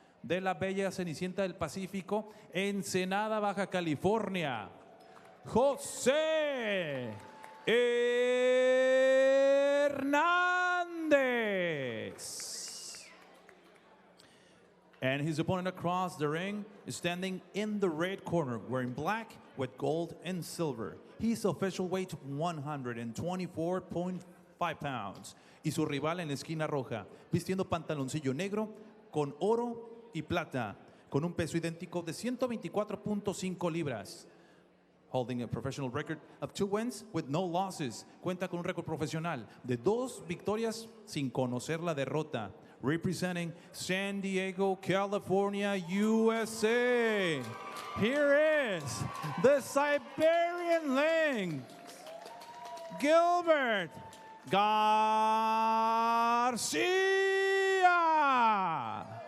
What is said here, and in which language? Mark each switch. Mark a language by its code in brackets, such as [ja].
[es] De la bella Cenicienta del Pacífico, Ensenada, Baja California, José Hernandez. [en] And his opponent across the ring is standing in the red corner, wearing black with gold and silver. His official weight, 124.5 pounds. [es] Y su rival en la esquina roja, vistiendo pantaloncillo negro con oro y plata, con un peso idéntico de 124.5 libras. [en] Holding a professional record of 2 wins with no losses. [es] Cuenta con un récord profesional de 2 victorias sin conocer la derrota. [en] Representing San Diego, California, USA. Here is the Siberian Lynx, Gilbert Garcia.